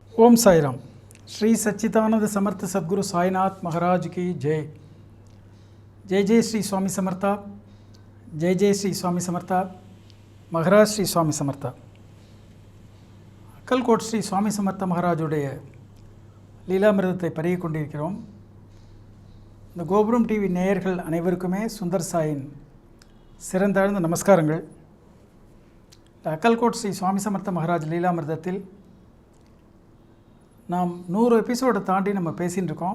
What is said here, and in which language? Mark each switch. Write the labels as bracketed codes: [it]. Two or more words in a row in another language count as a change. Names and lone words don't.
[hi] ओम साईराम। श्री सच्चिदानंद समर्थ सद्गुरु साईनाथ महाराज की जय। [mr] जय जय श्री स्वामी समर्था। जय जय श्री स्वामी समर्था। महाराज श्री स्वामी समर्था। [ta] अक्कलकोट श्री स्वामी समर्थ महाराजुடைய லீலாமிருதத்தை பருகி கொண்டிருக்கிறோம். இந்த கோபுரம் டிவி நேயர்கள் அனைவருக்குமே சுந்தர் சாயின் சிறந்தாழ்ந்த நமஸ்காரங்கள். அக்கல்கோட் ஸ்ரீ சுவாமி சமர்த்த மகாராஜ் லீலாமிருதத்தில் நாம் 100 எபிசோடை தாண்டி நம்ம பேசின்னு இருக்கோம்.